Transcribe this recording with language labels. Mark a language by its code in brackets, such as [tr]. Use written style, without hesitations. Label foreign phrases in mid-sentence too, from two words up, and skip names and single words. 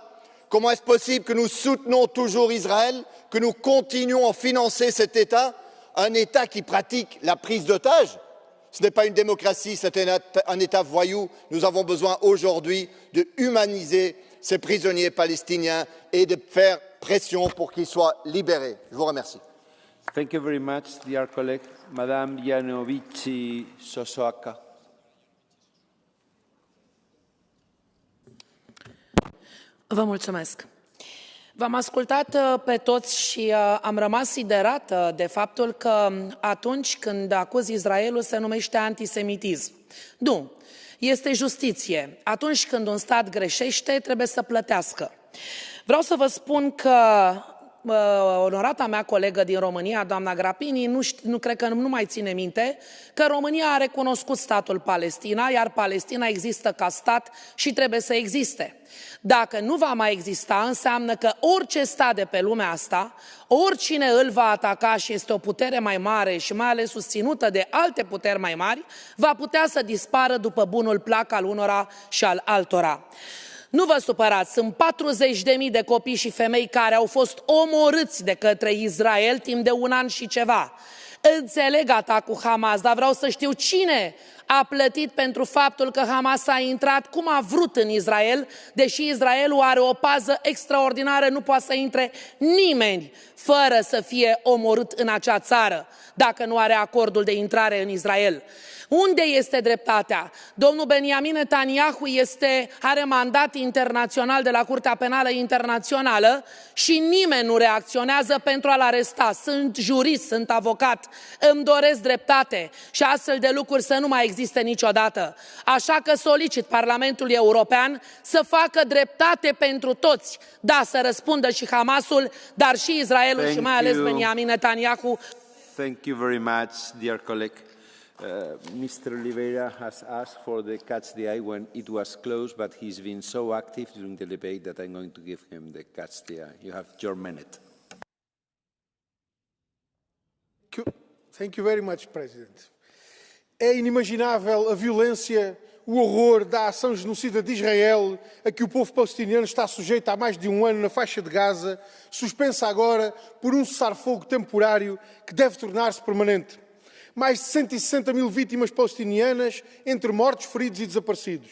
[fr] Comment est-ce possible que nous soutenons toujours Israël, que nous continuons à financer cet État, un État qui pratique la prise d'otages? Ce n'est pas une démocratie, c'est un État voyou. Nous avons besoin aujourd'hui de humaniser ces prisonniers palestiniens et de faire pression pour qu'ils soient libérés. Je vous remercie. [en] Thank you very much, dear colleague. Madame Janovici Sosoaka. [ro] Vă mulțumesc. V-am ascultat pe toți și am rămas siderată de faptul că atunci când acuzi Israelul se numește antisemitism. Nu, este justiție. Atunci când un stat greșește, trebuie să plătească. Vreau să vă spun că onorata mea colegă din România, doamna Grapini, nu cred că nu mai ține minte că România a recunoscut statul Palestina, iar Palestina există ca stat și trebuie să existe. Dacă nu va mai exista, înseamnă că orice stat de pe lumea asta, oricine îl va ataca și este o putere mai mare și mai ales susținută de alte puteri mai mari, va putea să dispară după bunul plac al unora și al altora. Nu vă supărați, sunt 40.000 de copii și femei care au fost omorâți de către Israel timp de 1 an și ceva. Înțeleg atacul Hamas, dar vreau să știu cine a plătit pentru faptul că Hamas a intrat cum a vrut în Israel, deși Israelul are o pază extraordinară, nu poate să intre nimeni fără să fie omorât în acea țară, dacă nu are acordul de intrare în Israel. Unde este dreptatea? Domnul Benjamin Netanyahu are mandat internațional de la Curtea Penală Internațională și nimeni nu reacționează pentru a-l aresta. Sunt jurist, sunt avocat, îmi doresc dreptate și astfel de lucruri să nu mai existe niciodată. Așa că solicit Parlamentului European să facă dreptate pentru toți. Da, să răspundă și Hamasul, dar și Israelul și mai ales Benjamin Netanyahu. [en] Thank you very much, dear colleague. Mr. Oliveira has asked for the catch the eye when it was closed, but he's been so active during the debate that I'm going to give him the catch the eye. You have your minute. Thank you very much, President. [pt] É inimaginável a violência, o horror da ação genocida de Israel a que o povo palestiniano está sujeito há mais de 1 ano na faixa de Gaza, suspensa agora por cessar-fogo temporário que deve tornar-se permanente. Mais de 160.000 vítimas palestinianas, entre mortos, feridos e desaparecidos.